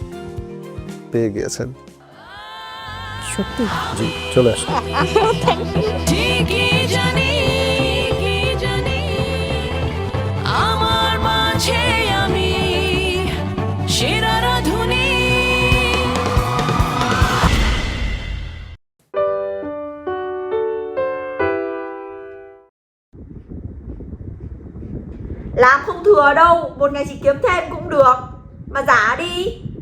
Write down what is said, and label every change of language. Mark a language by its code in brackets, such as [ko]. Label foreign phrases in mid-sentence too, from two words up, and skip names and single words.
[bn] পেয়ে গিয়েছেন সত্যি? জি, চলে আসুন। ঠিকই জানি আমার মাঝে আমি সেরা রাঁধুনি। [vi] Làm không thừa đâu, một ngày chỉ kiếm thêm cũng được. Mà giả đi.